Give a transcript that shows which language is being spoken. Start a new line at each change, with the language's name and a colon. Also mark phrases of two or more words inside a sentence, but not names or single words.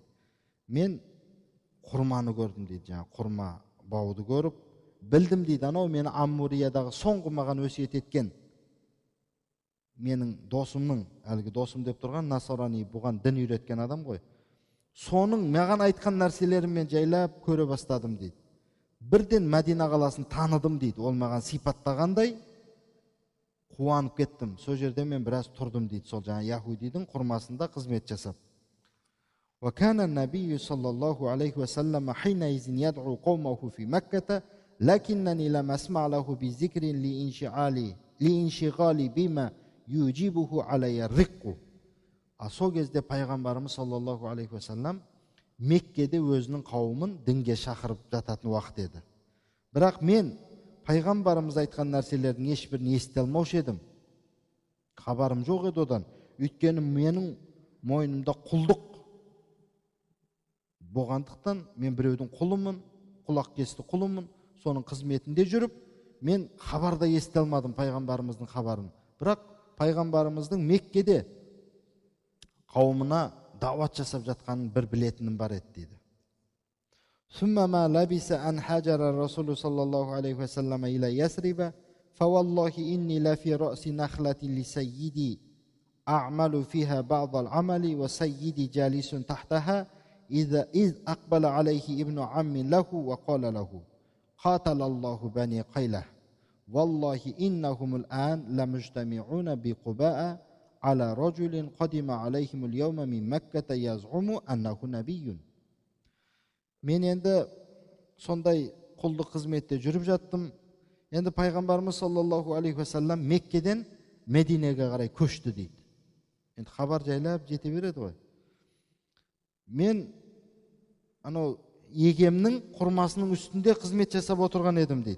Kazakh: Мен құрманы көрдім дейді, жаңа құрма бауды көріп, білдім дейді, анау мені Аммуриядағы соңғы маған өсиет еткен менің досымның, әлгі досым деп тұрған насарани, бұған дін үйреткен адам ғой. Соның маған айтқан нәрселерін мен жайлап көре бастадым дейді. Бірден Мәдина қаласын таныдым дейді. Ол маған сипаттағандай қуанып кеттім. Сол жерде мен біраз тұрдым дейді. Сол жаңа яһудидің құрмасында қызмет жасап.
Arabic: وكان النبي صلى الله عليه وسلم حينئذ يدعو قومه في مكة لكنني لم أسمع له بذكر لإنشغالي بما يجيبه علي الرق.
Kazakh: Сол кезде пайғамбарымыз
Arabic: صلى الله عليه وسلم
Kazakh: Меккеде өзінің қауымын дінге шақырып жататын уақыт еді. Бірақ мен пайғамбарымыз айтқан нәрселердің ешбірін ести алмаушы едім. Хабарым жоқ еді одан. Өйткені менің мойнымда құлдық болғандықтан мен біреудің құлымын, құлақ кесті құлымын, соның қызметінде жүріп, мен хабарда ести алмадым пайғамбарымыздың хабарын. Бірақ пайғамбарымыздың Меккеде қауымына дават жасап жатқанын бір білетінім бар еді дейді.
Arabic: ثم ما لبث أن حاجر الرسول صلى الله عليه وسلم إلى يثرب فوالله إني لفي رأس نخلة لسيدي أعمل فيها بعض العمل وسيدي جالس تحتها إذ أقبل عليه ابن عم له وقال له قاتل الله بني قيلة والله إنهم الآن لمجتمعون بقباء على رجل قدم عليهم اليوم من مكة يزعم أنه نبي.
Kazakh: Мен енді сондай құлдық қызметте жүріп жаттым. Енді пайғамбарымыз
Arabic: صلى الله عليه وسلم
Kazakh: Меккеден Мединеге қарай көшті дейді. Енді хабар жайлап жете береді ғой. Мен анау егемнің құрмасының үстінде қызмет жасап отырған едім дейді.